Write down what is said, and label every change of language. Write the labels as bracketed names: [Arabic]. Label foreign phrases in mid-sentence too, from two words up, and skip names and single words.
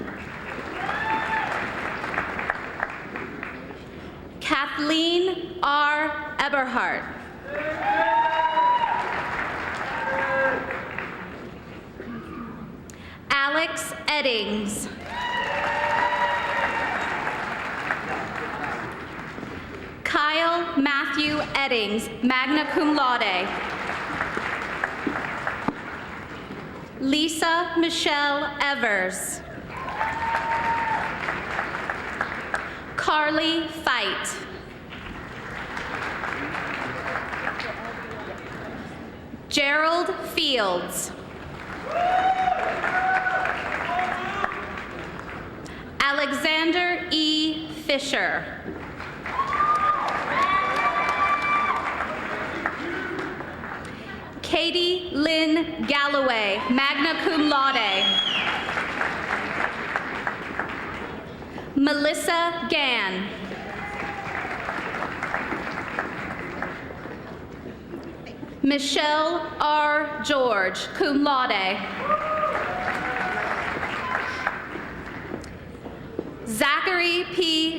[English] Kathleen R. Eberhardt. Alex Eddings. Kyle Matthew Eddings, magna [Latin] cum laude. [English] Lisa Michelle Evers. Carly Fight. Gerald Fields. Alexander E. Fisher. Katie Lynn Galloway, magna cum laude. Melissa Gann. Michelle R. George, [Latin] cum laude. [English] Zachary P.